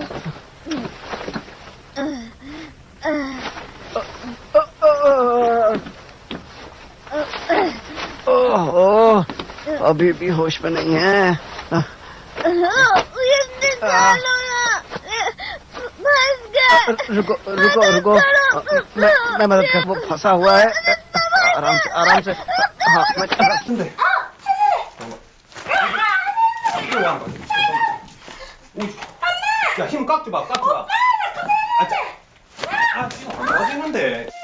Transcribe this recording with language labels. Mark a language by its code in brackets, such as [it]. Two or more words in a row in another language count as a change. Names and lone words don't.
[hi] ओह, अभी भी होश में नहीं है। रुको रुको रुको, मैं मदद कर। वो फंसा हुआ है। आराम से आराम से। हाँ, मैं [ko] 야, 힘 꽉 줘봐, 꽉 줘봐. 아, 지금 어디 있는데?